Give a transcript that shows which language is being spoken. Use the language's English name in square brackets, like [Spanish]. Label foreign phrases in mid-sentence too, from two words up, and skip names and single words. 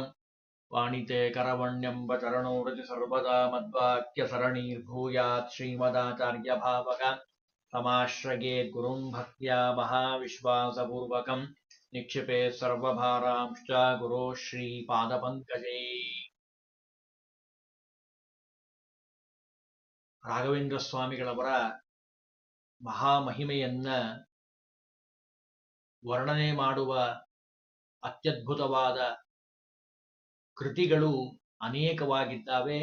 [Sanskrit] वाणिते करवण्यम्ब चरणो रति सर्वदा मद्वाक्यसरणीर्भूयात् श्रीमदाचार्यभावक समाश्रयेत् गुरुं भक्त्या महाविश्वासपूर्वकं निक्षिपे सर्वभारांश्च गुरो श्रीपादपङ्कजे। [Kannada] ರಾಘವೇಂದ್ರ ಸ್ವಾಮಿಗಳವರ ಮಹಾಮಹಿಮೆಯನ್ನ ವರ್ಣನೆ ಮಾಡುವ ಅತ್ಯದ್ಭುತವಾದ ಕೃತಿಗಳು ಅನೇಕವಾಗಿದ್ದಾವೆ.